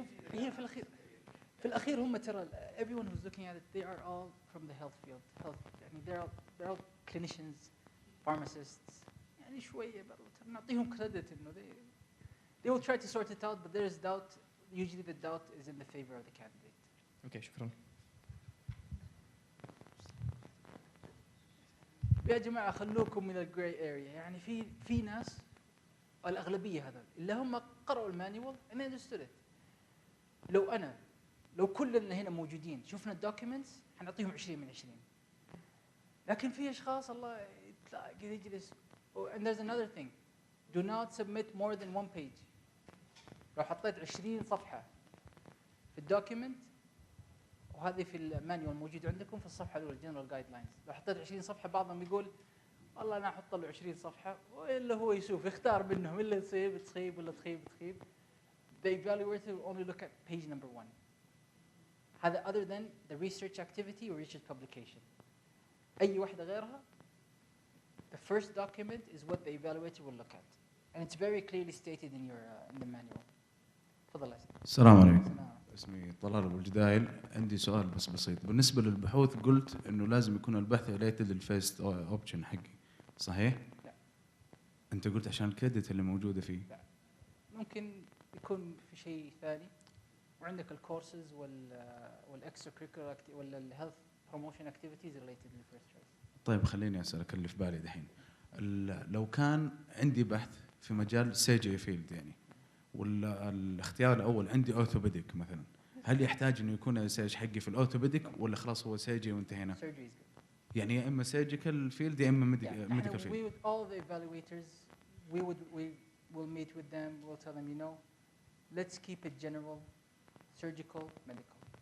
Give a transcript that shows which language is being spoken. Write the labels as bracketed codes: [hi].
[ar] هي في الأخير هم ترى [en] everyone who's looking at it they are all from the health field يعني they're all clinicians pharmacists [ar] يعني شوية برضو نعطيهم [en] credit إنه they will try to sort it out but there is doubt usually the doubt is in the favor of the candidate. [ar] Okay شكرا. يا جماعة خلوكم من الجراي اريا يعني في ناس الأغلبية هذول اللي هم قرأوا المانيوال [en] and they understood it. [ar] لو كلنا هنا موجودين شفنا الدوكيومنتس حنعطيهم 20 من 20 لكن في اشخاص الله تلاقي يجلس [en] and there's another thing do not submit more than 1 page. [ar] لو حطيت 20 صفحة في الدوكيومنت وهذه في المانيوال موجود عندكم في الصفحه الاولى جنرال جايد لاينز. لو حطيت 20 صفحه بعضهم يقول والله انا احط له 20 صفحه والا هو يشوف يختار منهم اللي تصيب ولا تخيب. [en] The evaluator will only look at page number 1. هذا other than the research activity or research publication. [ar] أي واحدة غيرها [en] the first document is what the evaluator will look at. And it's very clearly stated in your in the manual. [ar] تفضل يا سيدي. السلام عليكم. اسمي طلال أبو الجدايل. عندي سؤال بس بسيط. بالنسبة للبحوث قلت إنه لازم يكون البحث related للفيرست أوبشن حقي، صحيح؟ لا. أنت قلت عشان الكريدت اللي موجودة فيه. لا. ممكن يكون في شيء ثاني. وعندك الكورسز والاكسترا كريكولر ولا الهيلث بروموشن اكتيفيتيز ريليتد للفيرست تشويس. طيب خليني اسالك اللي في بالي دحين. لو كان عندي بحث في مجال سيرجري فيلد يعني، والاختيار الاول عندي اورثوبيديك مثلا، هل يحتاج انه يكون الريسيرش حقي في الاورثوبيديك ولا خلاص هو سيرجري وانتهينا؟ يعني يا اما سيرجيكال فيلد يا اما ميديكال فيلد. [en] all the evaluators we will meet with them, we'll tell them, you know, let's keep it general, surgical, medical.